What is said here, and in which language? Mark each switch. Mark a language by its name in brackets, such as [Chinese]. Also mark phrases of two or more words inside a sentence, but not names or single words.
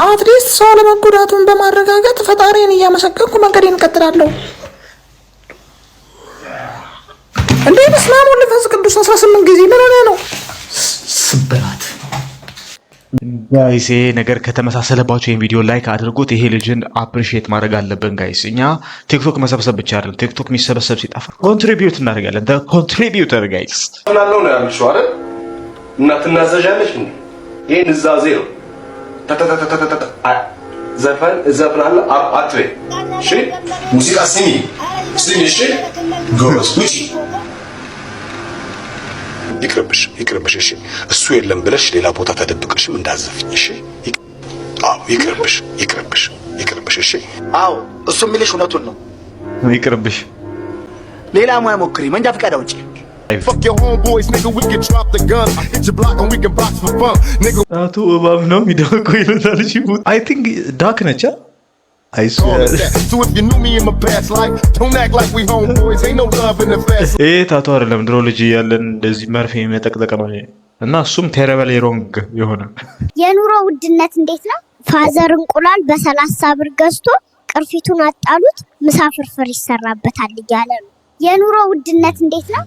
[Amharic] አትሊስት ሰው ለመጎዳቱን በማረጋገጥ ፈጣሪን እያመሰገንኩ መንገዴን እቀጥላለሁ። እንዴ [Geez] በስመ አብ ወወልድ ወመንፈስ ቅዱስ [Amharic] 18 ጊዜ ምን ሆነ ነው? ስብራት ጋይስ ይሄ ነገር ከተመሳሰለባችሁ ይሄን ቪዲዮ ላይክ አድርጉት። ይሄ ልጅን አፕሪሺየት ማድረግ አለብን ጋይስ። እኛ ቲክቶክ መሰብሰብ ብቻ አይደለም፣ ቲክቶክ የሚሰበሰብ ሲጠፋ ኮንትሪቢዩት እናደርጋለን። [English] the contributor guys [Amharic] ምናለው ነው ያልሽው አይደል? እና ትናዘዣለሽ እንዴ? ይሄን እዛዜ ነው ዘፈን እዘፍናለሁ አትበይ። እሺ ሙዚቃ ስሚ ስሚ። እሺ ጎበዝ ውጪ። ይቅርብሽ። እሺ እሱ የለም ብለሽ ሌላ ቦታ ተደብቀሽም እንዳዘፍኝ። እሺ አዎ ይቅርብሽ። እሺ አዎ እሱ የሚልሽ እውነቱን ነው። ይቅርብሽ። ሌላ ሙያ ሞክሪ። መንጃ ፈቃድ አውጪ። [English] Fuck your homeboys, nigga, we can drop the gun. Hit your block and we can box for fun, nigga. [Amharic] አቶ እባብ ነው የሚደውቀው ይሉታል። እሺ [English] I think [Amharic] ዳክ ነች። [English] I swear. So if you knew me in my past life, don't act like we homeboys. Ain't no love in the fast. [Amharic] ታቶ አይደለም ድሮ ልጅ ያለን እንደዚህ መርፌ መጠቅጠቅ ነው እና እሱም [English] terrible wrong [Amharic] የሆነ የኑሮ ውድነት እንዴት ነው? ፋዘር እንቁላል በ30 ብር ገዝቶ ቅርፊቱን አጣሉት፣ ምሳ ፍርፍር ይሰራበታል እያለ ነው። የኑሮ ውድነት እንዴት ነው?